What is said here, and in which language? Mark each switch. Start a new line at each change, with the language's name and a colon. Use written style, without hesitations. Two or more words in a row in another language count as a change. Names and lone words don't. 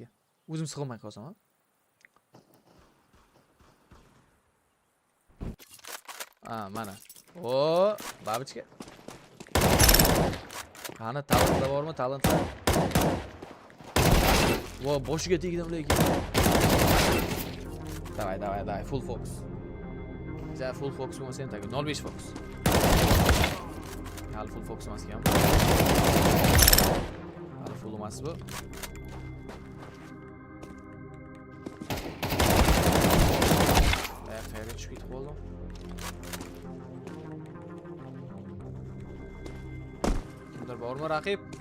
Uzbek: O'zim sig'may qolsam, ha? Mana. Babichka. Qani talantda bormi? Talantda. Boshiga tegdim lekin. Давай,
English: full focus.
Uzbek: Ja,
English: full focus
Uzbek: bo'lmasa ham tagi 05 focus. Hali
English: full focus
Uzbek: emas ekan. Hali full emas bu. Qayerga tushib ketib qoldim? Kimdir bormi raqib?